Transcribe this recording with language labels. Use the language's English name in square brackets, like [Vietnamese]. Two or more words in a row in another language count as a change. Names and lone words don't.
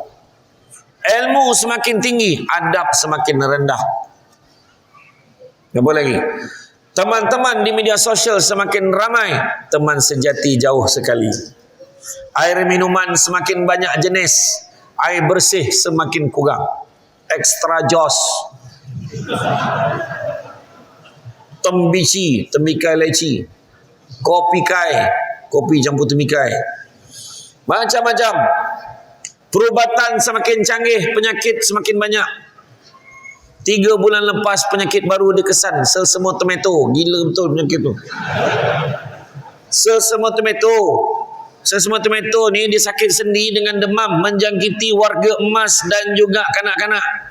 [Malay] Ilmu semakin tinggi, adab semakin rendah. Apa lagi? Teman-teman di media sosial semakin ramai, teman sejati jauh sekali. Air minuman semakin banyak jenis, air bersih semakin kurang. Extra jos, tembici, temikai leci, kopi kai, kopi campur temikai, macam-macam. Perubatan semakin canggih, penyakit semakin banyak. 3 bulan lepas penyakit baru dikesan, selsema tomato. Gila betul penyakit tu. Selsema tomato. Selsema tomato ni dia sakit sendi dengan demam, menjangkiti warga emas dan juga kanak-kanak.